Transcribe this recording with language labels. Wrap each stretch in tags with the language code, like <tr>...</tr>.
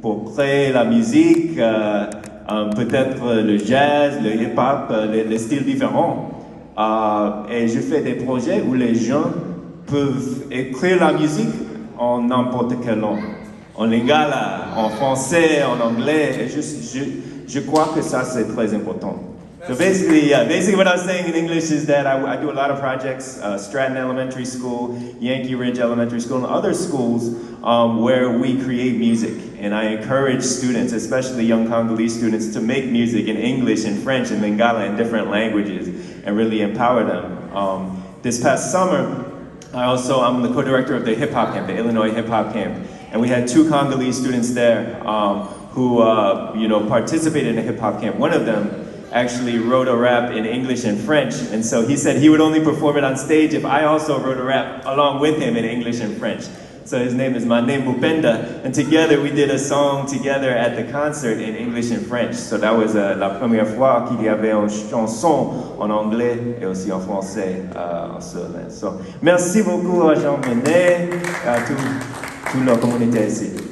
<fr>Pour créer la musique, peut-être le jazz, le hip-hop, les styles différents. Et je fais des projets où les gens peuvent écrire la musique en n'importe quelle langue. En lingala, en français, en anglais. Et je crois que ça, c'est très important.</fr> <en>So basically what I was saying in English is that I do a lot of projects, Stratton Elementary School, Yankee Ridge Elementary School, and other schools where we create music. And I encourage students, especially young Congolese students, to make music in English and French and Lingala in different languages and really empower them. This past summer, I'm the co-director of the hip hop camp, the Illinois hip hop camp. And we had 2 Congolese students there who participated in the hip hop camp. One of them actually wrote a rap in English and French, and so he said he would only perform it on stage if I also wrote a rap along with him in English and French. So his name is Mane Mupenda, and together we did a song together at the concert in English and French. So that was</en> <fr>la première fois qu'il y avait une chanson en anglais et aussi en français en cela. So merci beaucoup à Jean-René et à toute la communauté ici.</fr>